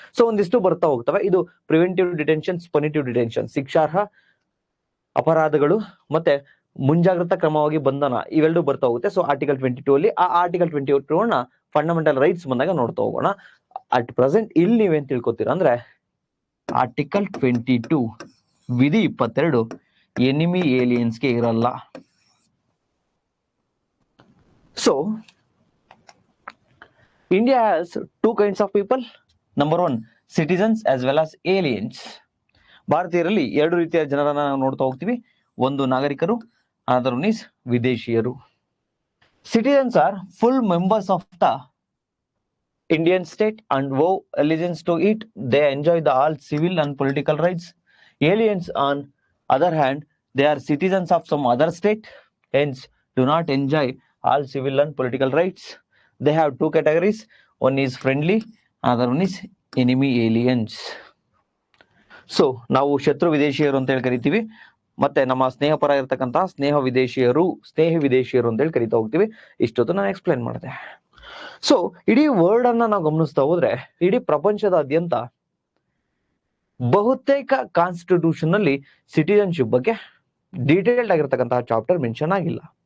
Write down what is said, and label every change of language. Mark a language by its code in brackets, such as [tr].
[kn] So ಒಂದಿಷ್ಟು ಬರ್ತಾ ಹೋಗ್ತವೆ. ಇದು ಪ್ರಿವೆಂಟಿವ್ ಡಿಟೆನ್ಷನ್ಸ್, ಪನಿಟಿವ್ ಡಿಟೆನ್ಷನ್, ಶಿಕ್ಷಾರ್ಹ ಅಪರಾಧಗಳು ಮತ್ತೆ ಮುಂಜಾಗ್ರತಾ ಕ್ರಮವಾಗಿ ಬಂಧನ, ಇವೆರಡು ಬರ್ತಾ ಹೋಗುತ್ತೆ. ಸೊ ಆರ್ಟಿಕಲ್ 22 ಅಲ್ಲಿ ಆ ಆರ್ಟಿಕಲ್ 22 ನ ಫಂಡಮೆಂಟಲ್ ರೈಟ್ಸ್ ಬಂದಾಗ ನೋಡ್ತಾ ಹೋಗೋಣ. ಅಟ್ ಪ್ರೆಸೆಂಟ್ ಇಲ್ಲಿ ನೀವೇನ್ ತಿಳ್ಕೊತೀರಾ ಅಂದ್ರೆ ಆರ್ಟಿಕಲ್ 22 ವಿಧಿ 22 ಎನಿಮಿ ಏಲಿಯನ್ಸ್ಗೆ ಇರಲ್ಲ. [en] So India has two kinds of people. Number 1, citizens as well as aliens. [kn] ಭಾರತೀಯರಲ್ಲಿ 2 ರೀತಿಯ ಜನರನ್ನ ನಾವು ನೋಡ್ತಾ ಹೋಗ್ತೀವಿ. ಒಂದು ನಾಗರಿಕರು, ಅದರ್ ಒನ್ ಇಸ್ ವಿದೇಶಿಯರು. [en] Citizens are full members of the Indian state and vow allegiance to it. They enjoy the all civil and political rights. Aliens on other hand, they are citizens of some other state, hence do not enjoy all civil and political rights. They have 2 categories. One is friendly, other one is enemy aliens. [kn] So ನಾವು ಶತ್ರು ವಿದೇಶಿಯರು ಅಂತ ಹೇಳಿ ಕರಿತೀವಿ, ಮತ್ತೆ ನಮ್ಮ ಸ್ನೇಹ ಪರ ಇರತಕ್ಕಂತಹ ಸ್ನೇಹಿ ವಿದೇಶಿಯರು ಅಂತ ಹೇಳಿ ಕರಿತಾ ಹೋಗ್ತೀವಿ. ಇಷ್ಟೊತ್ತು ನಾನು ಎಕ್ಸ್ಪ್ಲೈನ್ ಮಾಡಿದೆ. ಸೊ ಇಡೀ ವರ್ಲ್ಡ್ ಅನ್ನ ನಾವು ಗಮನಿಸ್ತಾ ಹೋದ್ರೆ ಇಡೀ ಪ್ರಪಂಚದಾದ್ಯಂತ ಬಹುತೇಕ ಕಾನ್ಸ್ಟಿಟ್ಯೂಷನ್ ಅಲ್ಲಿ ಸಿಟಿಜನ್ಶಿಪ್ ಬಗ್ಗೆ ಡೀಟೇಲ್ಡ್ ಆಗಿರ್ತಕ್ಕಂತಹ ಚಾಪ್ಟರ್ ಮೆನ್ಷನ್ ಆಗಿಲ್ಲ.